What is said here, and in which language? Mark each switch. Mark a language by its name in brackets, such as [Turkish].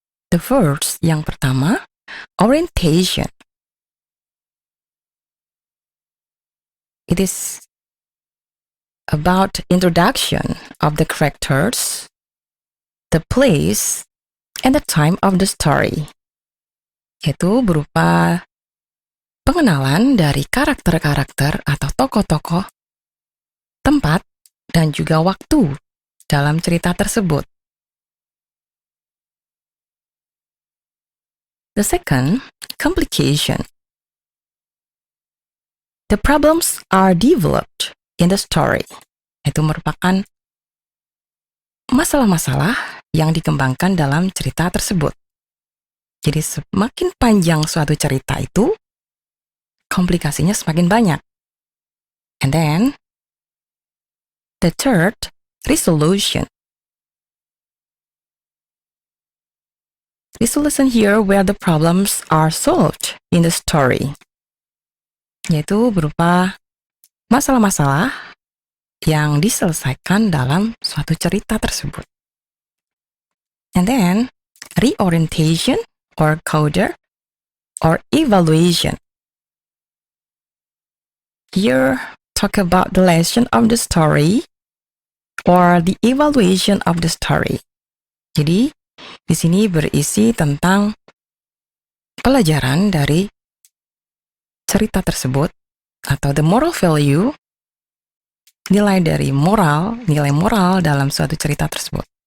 [English] The first, [Indonesian] yang pertama, [English] orientation. It is about introduction of the characters, the place, and the time of the story. [Indonesian] Yaitu berupa pengenalan dari karakter-karakter atau tokoh-tokoh, tempat, dan juga waktu dalam cerita tersebut. [English] The second, complication. The problems are developed in the story. [Indonesian] Itu merupakan masalah-masalah yang dikembangkan dalam cerita tersebut. Jadi semakin panjang suatu cerita itu, komplikasinya semakin banyak. [English] And then, the third, resolution. Resolution here where the problems are solved in the story. [Indonesian] Yaitu berupa masalah-masalah yang diselesaikan dalam suatu cerita tersebut. [English] And then, reorientation or coda or evaluation. Here, talk about the lesson of the story or the evaluation of the story. [Indonesian] Jadi, di sini berisi tentang pelajaran dari cerita tersebut atau [English] the moral value, [Indonesian] nilai moral dalam suatu cerita tersebut.